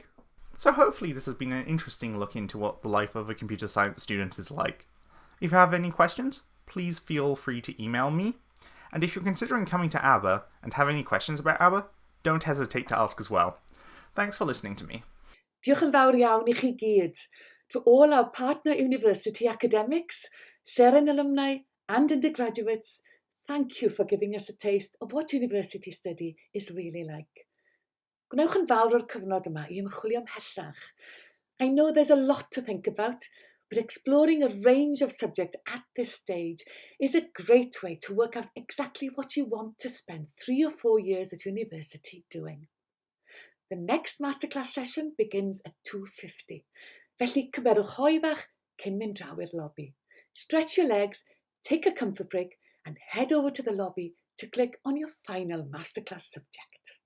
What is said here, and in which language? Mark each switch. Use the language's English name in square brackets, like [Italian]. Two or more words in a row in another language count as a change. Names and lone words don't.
[English] So hopefully this has been an interesting look into what the life of a computer science student is like. If you have any questions, please feel free to email me. And if you're considering coming to ABBA and have any questions about ABBA, don't hesitate to ask as well. Thanks for listening to me. [Welsh] Diolch yn fawr iawn I chi gyd. [English] To all our partner university academics, Seren alumni and undergraduates, thank you for giving us a taste of what university study is really like. [Welsh] Gwnewch yn fawr o'r cyfnod yma I ymchwilio ymhellach. [English] I know there's a lot to think about, but exploring a range of subjects at this stage is a great way to work out exactly what you want to spend 3 or 4 years at university doing. The next masterclass session begins at 2:50. [Welsh] Felly cymerwch hoi fach cyn mynd draw i'r lobby. [English] Stretch your legs, take a comfort break, and head over to the lobby to click on your final masterclass subject.